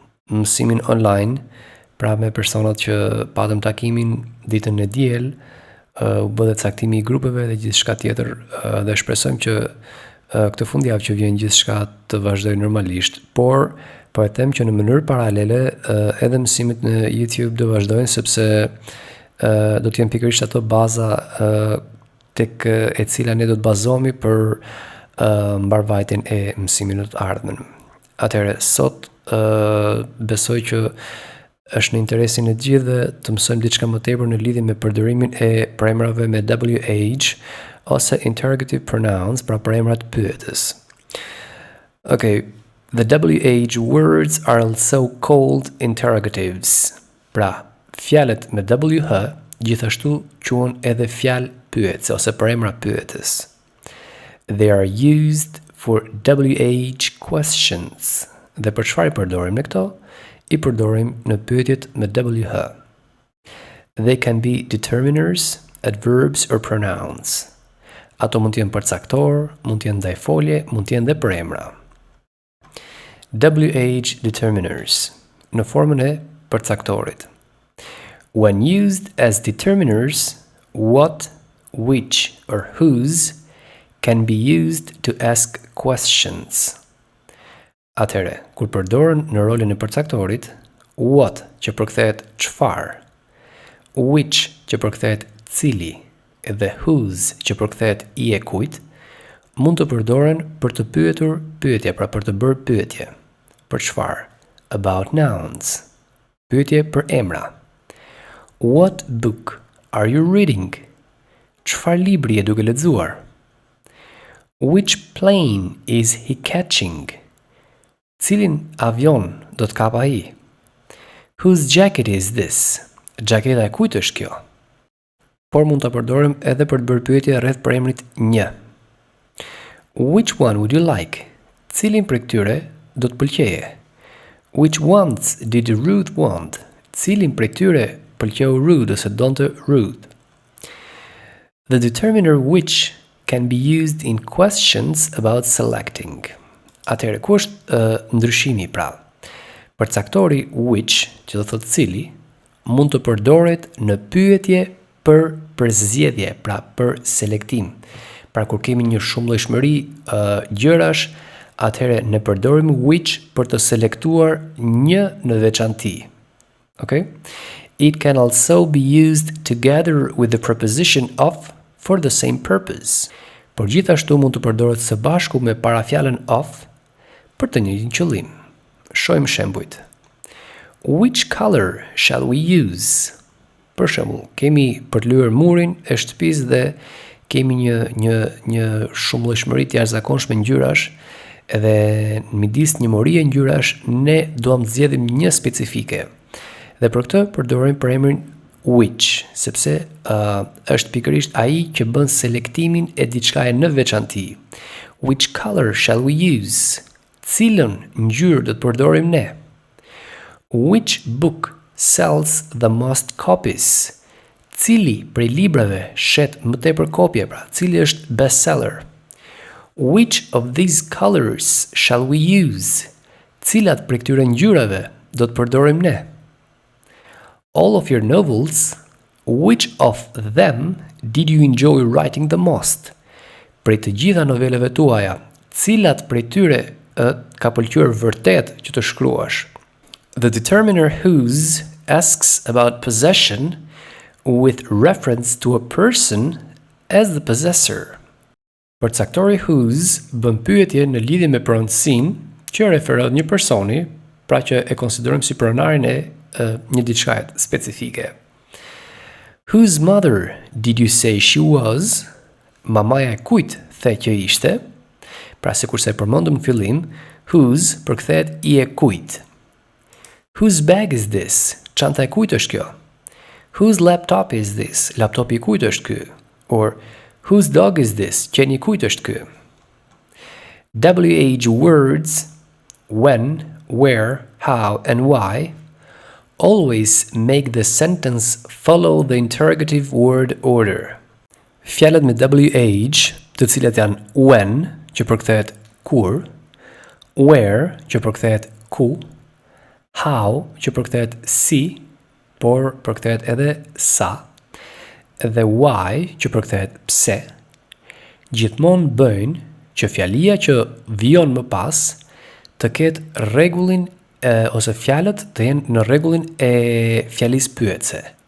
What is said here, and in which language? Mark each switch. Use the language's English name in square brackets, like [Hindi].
[Albanian] mësimin online, pra me personat që patëm takimin ditën e diel, u bë dhe caktimi i grupeve dhe gjithçka tjetër, dhe shpresojmë që këtë fundjavë që vjen gjithçka të vazhdojë normalisht, por po e them që në mënyrë paralele edhe mësimet në YouTube do vazhdojnë, sepse do të jenë pikërisht ato baza tek e cila ne do të bazohemi për mbarvajtjen e mësimit në të ardhmen. Atëherë sot besoj që është në interesin e gjithë dhe të mësojmë diçka më tepër në lidhje me përdorimin e përemrave me WH ose Interrogative Pronouns, pra përemrat pyetës. Okay. [English] The WH words are also called interrogatives. [Albanian] Pra, fjalët me WH gjithashtu quhen edhe fjalë pyetëse ose përemra pyetës. [English] They are used for WH questions. [Albanian] Dhe për çfarë i përdorim ne këto? I përdorim në pyetjet me WH. [English] They can be determiners, adverbs or pronouns. [Albanian] Ato mund të jenë përcaktor, mund të jenë ndajfolje, mund të jenë dhe përemra. WH determiners, në formën e përcaktorit. [English] When used as determiners, what, which or whose can be used to ask questions. [Albanian] Atëherë, kur përdoren në rolin e përcaktorit, what që përkthehet çfarë, which që përkthehet cili dhe whose që përkthehet i e kujt, mund të përdoren për të pyetur pyetje, pra për të bërë pyetje. Për çfarë? [English] About nouns. [Albanian] Pyetje për emra. [English] What book are you reading? [Albanian] Çfarë libri je duke lexuar? [English] Which plane is he catching? [Albanian] Cilin avion do të kap ai? [English] Whose jacket is this? [Albanian] Xhaketa e kujt është kjo? Por mund ta përdorim edhe për të bërë pyetje rreth përemrit një. [English] Which one would you like? [Albanian] Cilin prej këtyre do të pëlqeje? [English] Which ones did Ruth want? [Albanian] Cilin prej tyre pëlqeu Ruth ose donte Ruth? [English] The determiner which can be used in questions about selecting. [Albanian] Atëherë, ku është ndryshimi pra? Përcaktori which, që do thotë cili, mund të përdoret në pyetje për përzgjedhje, pra për selektim. Pra kur kemi një shumëllojshmëri gjërash, atëherë ne përdorim which për të selektuar një në veçanti. Okay? [English] It can also be used together with the preposition of for the same purpose. [Albanian] Por gjithashtu mund të përdoret së bashku me parafjalën of për të njëjtin qëllim. Shohim shembujt. [English] Which color shall we use? [Albanian] Për shembull, kemi për të lyer murin e shtëpisë dhe kemi një shumëllojshmëri të jashtëzakonshme ngjyrash, edhe në midis një morie ngjyrash ne duam të zgjedhim një specifike. Dhe për këtë përdorim përemrin which, sepse është pikërisht ai që bën selektimin e diçkaje në veçanti. [English] Which color shall we use? [Albanian] Cilën ngjyrë do të përdorim ne? [English] Which book sells the most copies? [Albanian] Cili prej librave shet më tepër kopje, pra cili është bestseller? [English] Which of these colors shall we use? [Albanian] Cilat prej këtyre ngjyrave do të përdorim ne? [English] All of your novels, which of them did you enjoy writing the most? [Albanian] Prej të gjitha noveleve tuaja, cilat prej tyre ka pëlqyer vërtet që të shkruash? [English] The determiner whose asks about possession with reference to a person as the possessor. [Albanian] Përcaktori whose bën pyetje në lidhje me pronësinë që referohet një personi, pra që e konsiderojmë si pronarin e një diçkaje specifike. [English] Whose mother did you say she was? [Albanian] Mamaja e kujt the që ishte? Pra sikurse e përmendëm në fillim, whose përkthehet i e kujt. [English] Whose bag is this? [Albanian] Çanta e kujt është kjo? [English] Whose laptop is this? [Albanian] Laptopi i kujt është ky? [English] Or whose dog is this? [Albanian] Qeni i kujt është ky? [English] WH words when where, how, and why, always make the sentence follow the interrogative word order. [Albanian] Fjalët me WH, të cilat janë when, që përkthehet kur, where, që përkthehet ku, how, që përkthehet si, por përkthehet edhe sa, dhe why, që përkthehet pse, gjithmonë bëjnë që fjalia që vijon më pas të ketë rregullin ose fjalët të jenë në rregullin e fjalisë pyetëse.